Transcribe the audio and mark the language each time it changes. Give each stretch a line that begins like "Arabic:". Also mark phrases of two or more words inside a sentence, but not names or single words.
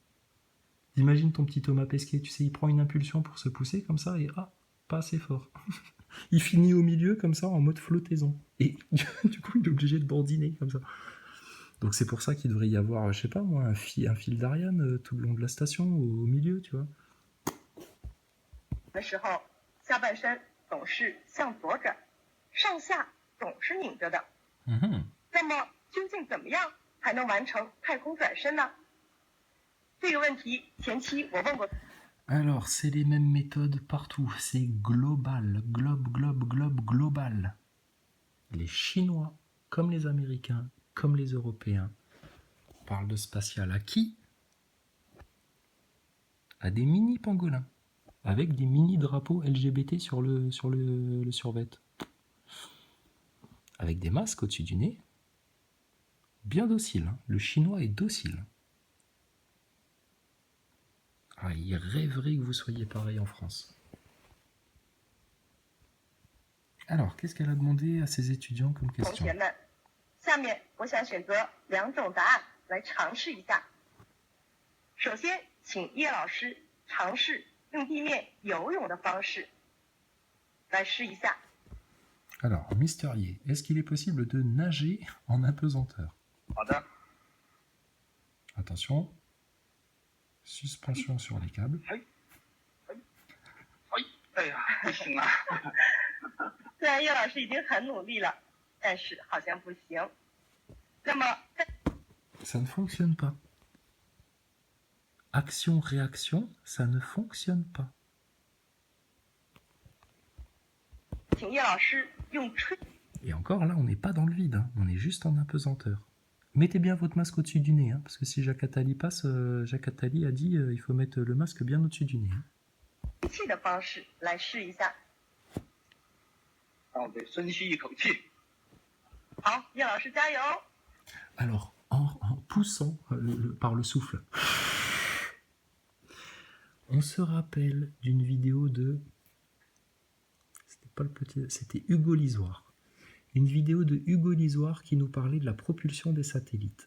French: Imagine ton petit Thomas Pesquet, tu sais, il prend une impulsion pour se pousser comme ça et pas assez fort. Il finit au milieu comme ça en mode flottaison. Et du coup, il est obligé de bandiner comme ça. Donc c'est pour ça qu'il devrait y avoir, je sais pas moi, un fil d'Ariane tout le long de la station, au milieu, tu vois.
Chinese: 的时候，下半身总是向左转，上下总是拧着的。那么究竟怎么样才能完成太空转身呢？这个问题前期我问过。
French: Alors, c'est les mêmes méthodes partout. C'est global, global. Les Chinois, comme les Américains, comme les Européens, parlent de spatial à qui? À des mini pangolins, avec des mini drapeaux LGBT sur le survêt. Avec des masques au-dessus du nez. Bien docile, hein. Le Chinois est docile. Ah, il rêverait que vous soyez pareil en France. Alors, qu'est-ce qu'elle a demandé à ses étudiants comme
Chinese: 同
French: question?
Chinese: 学们，下面我想选择2种答案来尝试一下。首先，请叶老师尝试用地面游泳的方式来试一下。
French: Alors, Mister Ye, est-ce qu'il est possible de nager en apesanteur?
Chinese: 好的，
French: Attention. Suspension sur les câbles.
Chinese: 哎呀，不行啊！虽然叶老师已经很努力了，但是好像不行。那么，
French: Ça ne fonctionne pas. Action-réaction, ça ne fonctionne pas.
Chinese: 请叶老师用吹。
French: Et encore, là, on n'est pas dans le vide, hein. On est juste en apesanteur. Mettez bien votre masque au-dessus du nez, hein, parce que si Jacques Attali passe, Jacques Attali a dit il faut mettre le masque bien au-dessus du nez. Hein.
Chinese: 吸气的方式来试一下。让我得深吸一口气。好，叶老师加油！
French: Alors, en poussant par le souffle, on se rappelle d'une vidéo de... C'était pas le petit... C'était Hugo Lisoire. Une vidéo de Hugo Lisoire qui nous parlait de la propulsion des satellites.